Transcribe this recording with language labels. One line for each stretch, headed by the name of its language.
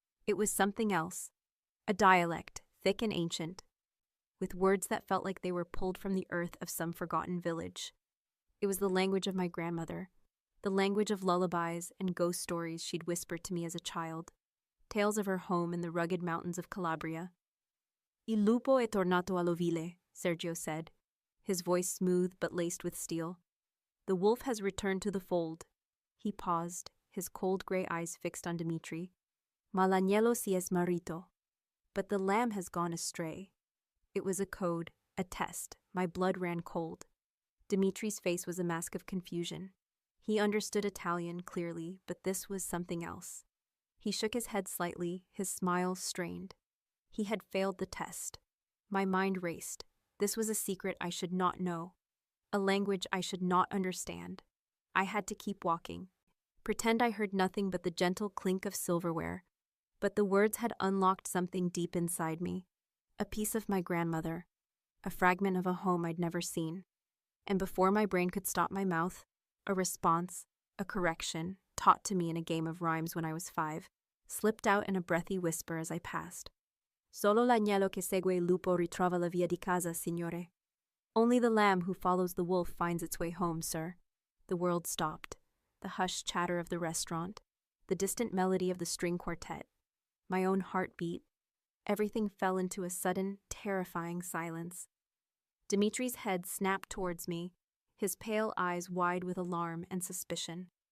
English: It was something else, a dialect, thick and ancient, with words that felt like they were pulled from the earth of some forgotten village. It was the language of my grandmother, the language of lullabies and ghost stories she'd whispered to me as a child, tales of her home in the rugged mountains of Calabria.
Italian: Il lupo è tornato all'ovile,
English: Sergio said, his voice smooth but laced with steel. The wolf has returned to the fold. He paused, his cold gray eyes fixed on Dimitri.
Italian: Ma l'agnello si è smarrito.
English: But the lamb has gone astray. It was a code, a test. My blood ran cold. Dimitri's face was a mask of confusion. He understood Italian clearly, but this was something else. He shook his head slightly, his smile strained. He had failed the test. My mind raced. This was a secret I should not know, a language I should not understand. I had to keep walking, pretend I heard nothing but the gentle clink of silverware. But the words had unlocked something deep inside me, a piece of my grandmother, a fragment of a home I'd never seen. And before my brain could stop my mouth, a response, a correction, taught to me in a game of rhymes when I was 5, slipped out in a breathy whisper as I passed.
Italian: Solo l'agnello che segue il lupo ritrova la via di casa, signore.
English: Only the lamb who follows the wolf finds its way home, sir. The world stopped. The hushed chatter of the restaurant, the distant melody of the string quartet, my own heartbeat, everything fell into a sudden, terrifying silence. Dimitri's head snapped towards me, his pale eyes wide with alarm and suspicion.